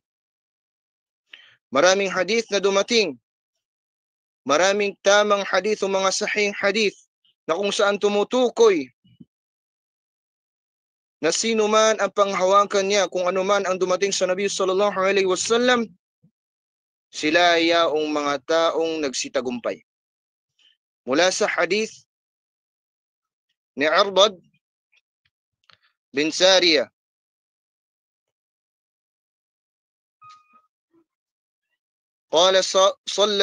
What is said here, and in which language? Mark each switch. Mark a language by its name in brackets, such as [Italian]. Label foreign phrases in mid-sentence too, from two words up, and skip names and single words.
[Filipino] Maraming hadith na dumating, maraming tamang hadith o mga [Arabic] صحيح حديث [Filipino] na kung saan tumutukoy na sino man ang panghawakan niya, kung ano man ang dumating sa Nabi [Arabic] صلى الله عليه وسلم, [Filipino] sila ay yaong mga taong nagsitagumpay. Mula sa hadith ni Arbad bin Sariya, [Arabic] قال صلى